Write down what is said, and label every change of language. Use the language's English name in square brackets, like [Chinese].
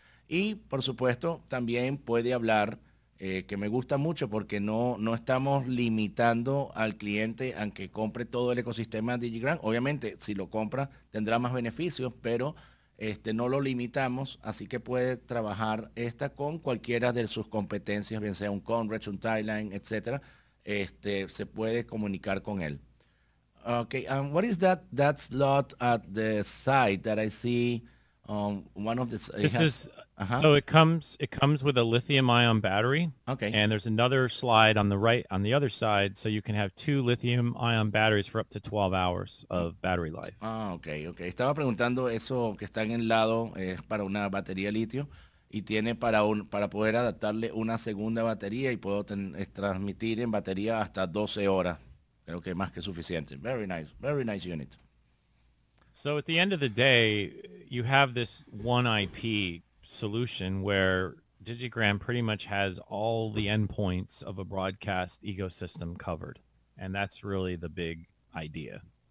[Spanish] Y por supuesto también puede hablar, que me gusta mucho porque no estamos limitando al cliente a que compre todo el ecosistema Digigram. Obviamente si lo compra tendrá más beneficios, pero no lo limitamos, así que puede trabajar con cualquiera de sus competencias, bien sea un Conrex, un Thailand, etcétera. Se puede comunicar con él. [English] Okay, what is that slot at the side that I see? One of the This is so it comes with a lithium-ion battery. Okay. And there's another slide on the right on the other side, so you can have 2 lithium-ion batteries for up to 12 hours of battery life. Okay. [Spanish] Estaba preguntando eso que está en el lado, es para una batería litio y tiene para poder adaptarle una segunda batería y puedo transmitir en batería hasta 12 horas. Creo que más que suficiente. [English] Very nice unit. So at the end of the day, you have this one IP solution where Digigram pretty much has all the endpoints of a broadcast ecosystem covered. And that's really the big idea.